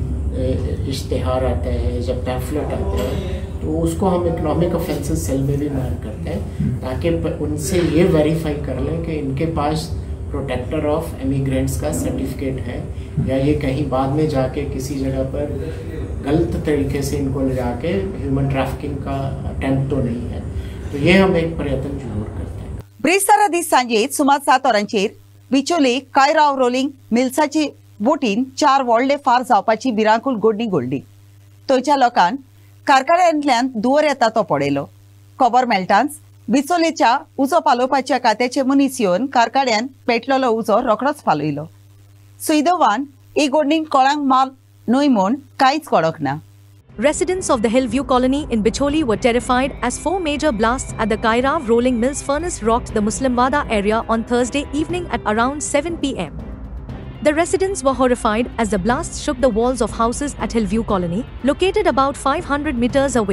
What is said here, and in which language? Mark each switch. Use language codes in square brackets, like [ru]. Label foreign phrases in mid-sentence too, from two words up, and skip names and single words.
[hi] इश्तिहार आता है, जब पैम्फलेट आता है, तो उसको हम [en] economic offences cell [hi] में भी मार्क करते हैं ताकि उनसे ये वेरीफाई कर लें कि इनके पास [en] protector of emigrants [hi] का सर्टिफिकेट है या ये कहीं बाद में जाके किसी जगह पर गलत तरीके से इनको ले जाके [en] human trafficking [hi] का अटेम्प्ट तो नहीं है. तो ये हम एक प्रयत्न जरूर करते हैं. [kok] ब्रेस्तारा दीस सांजे सुमार 7 वरांचेर बिचोले कायराव रोलिंग मिल्साची बोटीन 4 व्हडले फार जावपाची भिरांकूळ घडणी घडली. थंयच्या लोकांक कारखान्यांतल्यान दुवर येता तो पडयलो. खबर मेळटाच बिचोलेच्या उजो पालोवपाच्या खात्याचे मनीस येवन कारखान्यान पेटलेलो उजो रोखडोच पालयलो. सुदैवान ही घडणी कोणाक माल न्हय म्हूण कांयच कळोंक ना. [en] Residents of the Hillview colony in Bicholi were terrified as 4 major blasts at the Kairav Rolling Mills furnace rocked the Muslimwada area on Thursday evening at around 7 p.m. The residents were horrified as the blasts shook the walls of houses at Hillview colony, located about 500 meters away.